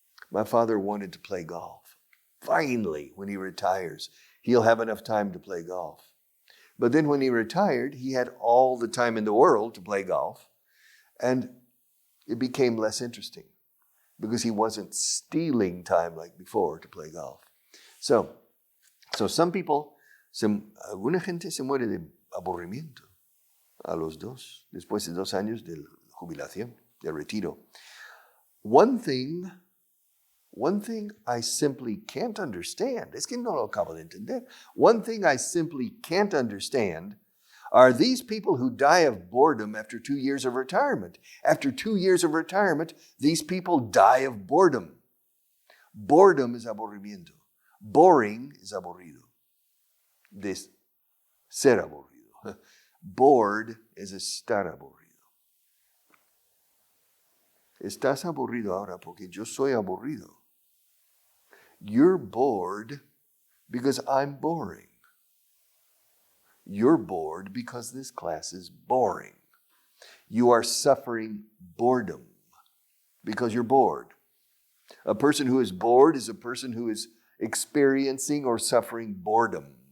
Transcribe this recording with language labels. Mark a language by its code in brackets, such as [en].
[en] My father wanted to play golf. Finally, when he retires, he'll have enough time to play golf. But then when he retired, he had all the time in the world to play golf. And it became less interesting because he wasn't stealing time like before to play golf. [es] So some people, alguna gente se muere de aburrimiento a los dos, después de 2 años de jubilación, de retiro. [en] One thing I simply can't understand, es que no lo acabo de entender. One thing I simply can't understand are these people who die of boredom after 2 years of retirement. After 2 years of retirement, these people die of boredom. Boredom is aburrimiento. Boring is aburrido. [es] De ser aburrido. Bored is estar aburrido. Estás aburrido ahora porque yo soy aburrido. [en] You're bored because I'm boring. You're bored because this class is boring. You are suffering boredom because you're bored. A person who is bored is a person who is experiencing or suffering boredom.